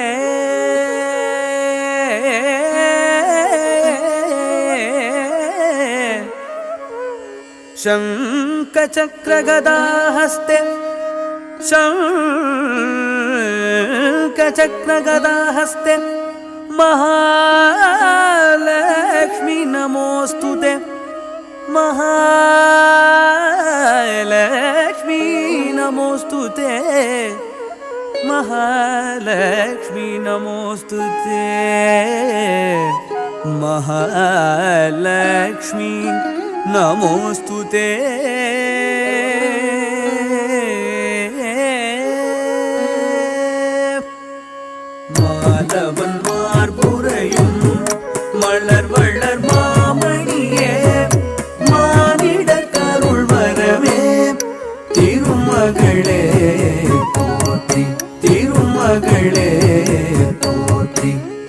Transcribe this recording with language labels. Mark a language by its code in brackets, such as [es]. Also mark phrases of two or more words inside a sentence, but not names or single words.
[sa] शङ्खचक्रगदाहस्ते शङ्खचक्रगदाहस्ते महालक्ष्मी नमोऽस्तुते महालक्ष्मी नमोऽस्तुते महालक्ष्मी नमोऽस्तुते महालक्ष्मी नमोऽस्तुते [ta] மாதவன் மார்புரையும் மலர் வள்ளர் மாமணியே மானிடர் கருள் வரவே திருமகளே போற்றி திருமகளே போற்றி